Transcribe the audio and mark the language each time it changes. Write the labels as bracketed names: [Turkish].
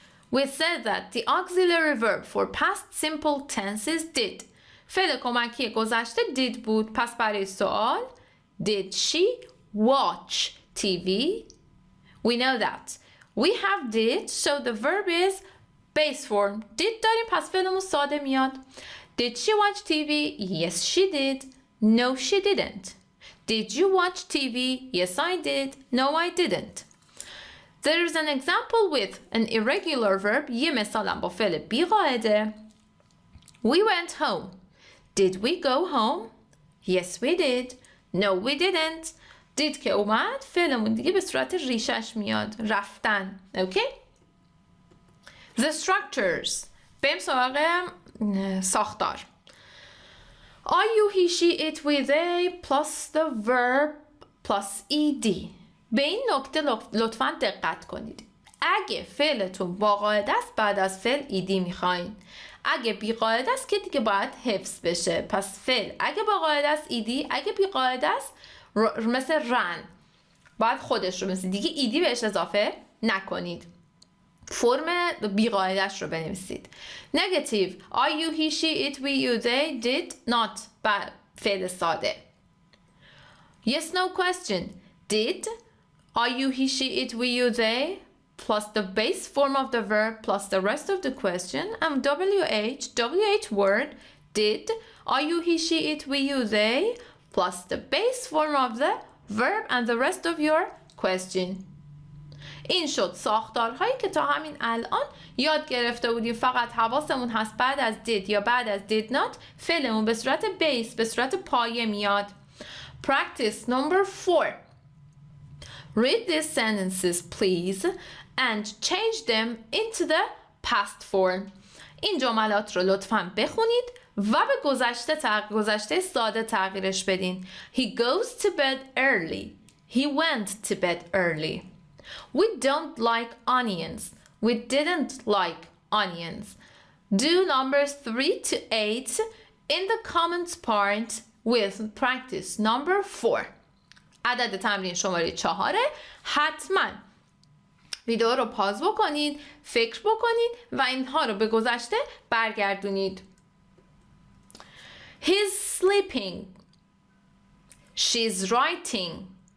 [English] We said that the auxiliary verb for past simple tense is did. [Persian] فعل کمکی گذشته did بود. پس برای سوال [English] Did she watch TV? We know that. We have did, so the verb is base form. [Persian] Did داریم پس فعلمون ساده میاد. [English] Did she watch TV? Yes, she did. No, she didn't. Did you watch TV? Yes, I did. No, I didn't. There is an example with an irregular verb. [Persian] یه مثالم با فعل بی قاعده. [English] We went home. Did we go home? Yes, we did. No, we didn't. [Persian] Did که اومد فعلمون دیگه به صورت ریشش میاد. [English] رفتن. Okay? The structures. [Persian] بریم سراغ ساختار. [English] I, you, he, she, it, we, they plus the verb plus ed. [Persian] به این نکته لطفاً دقت کنید. اگه فعلتون با قاعده است بعد از فعل ed میخواین. اگه بی قاعده است که دیگه باید حفظ بشه. پس فعل اگه با قاعده است ed، اگه بی قاعده است مثل رن باید خودش رو مثل دیگه ed بهش اضافه نکنید. فرم بی قاعده‌اش رو بنویسید. [English] Negative. I, you, he, she, it, we, you, they, did, not. [Persian] فعل ساده. [English] Yes, no question. Did, I, you, he, she, it, we, you, they, plus the base form of the verb, plus the rest of the question, and WH word, did, I, you, he, she, it, we, you, they, plus the base form of the verb and the rest of your question. [Persian] این شد ساختارهایی که تا همین الان یاد گرفته بودیم. فقط حواسمون هست بعد از did یا بعد از did not فعلمون به صورت بیس، به صورت پایه میاد. [English] Practice number 4. Read these sentences please and change them into the past form. [Persian] این جملات رو لطفاً بخونید و به گذشته ساده تغییرش بدین. [English] He goes to bed early. He went to bed early. We don't like onions. We didn't like onions. Do numbers 3 to 8 in the comments part with practice number 4. [Persian] عدد تمرین شماره 4. حتما ویدیو رو پاز بکنید، فکر بکنید و اینها رو به گذشته برگردونید. [English] He's sleeping. She's writing.